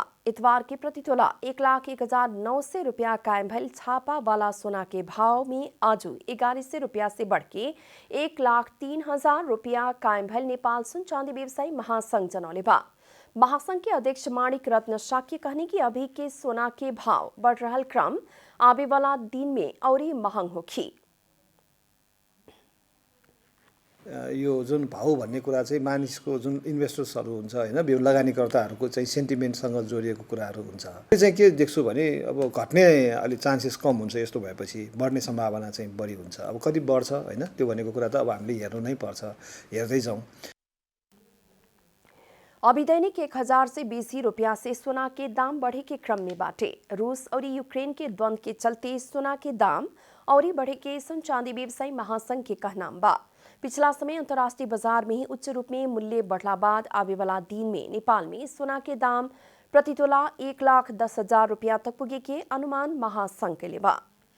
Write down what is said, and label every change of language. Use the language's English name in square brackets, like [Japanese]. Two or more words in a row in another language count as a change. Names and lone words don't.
[Bhojpuri] इतवार के प्रति तोला 1,01,900 रुपया कायम भइल छापा वाला सोना के भाव में आजू 1100 रुपया से बढ़ के 1,03,000 रुपया कायम भइल नेपाल सुन चांदी व्यवसायी महासंघ जनौले बा। महासंघ के अध्यक्ष माणिक रत्न शाक्य कहने की अभी के सोना के भाव बढ़ रहल क्रम आवे वाला दिन में औरी महंग होखी। [Nepali] यो जुन भाउ भन्ने कुरा चाहिँ मानिसको जुन इन्भेस्टर्सहरू हुन्छ हैन, लगानीकर्ताहरूको चाहिँ सेन्टिमेन्टसँग जोडिएको कुराहरू हुन्छ। त्यो चाहिँ के देख्छु भने अब घट्ने अलि चान्सेस कम हुन्छ, यस्तो भएपछि बढ्ने सम्भावना चाहिँ बढी हुन्छ। अब कति बढ्छ हैन, त्यो भनेको कुरा त अब हामीले हेर्नु नै पर्छ, हेर्दै जाउँ। [Bhojpuri] अभी दैनिक 1000 से बेसी रुपया से सोना के दाम बढ़े के क्रम में बाटे। रूस और यूक्रेन के द्वंद्व के चलते सोना के दाम और बढ़े के सुन चांदी व्यवसायी महासंघ के कहना बा। पिछला समय अंतर्राष्ट्रीय बाजार में ही उच्च रूप में मूल्य बढ़ला बाद आवे वाला दिन में नेपाल में सोना के दाम प्रति तोला 1,10,000 रुपया तक पुगे के अनुमान महासंघ के लिए बा।